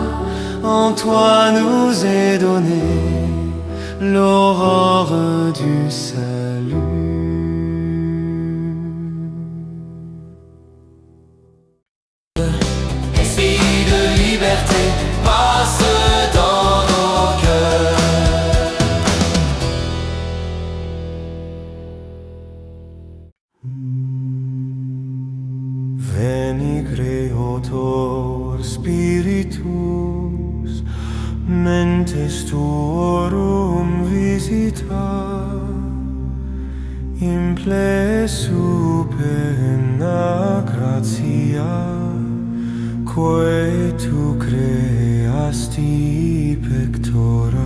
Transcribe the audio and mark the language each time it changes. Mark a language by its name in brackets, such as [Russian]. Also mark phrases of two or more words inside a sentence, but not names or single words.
[French] En toi nous est donnée l'aurore du salut. Esprit de liberté, passe dans nos cœurs. [Latin] Veni Creator Spiritus, mentes tuorum visita, implessu penna gratia, quae tu creasti pectora.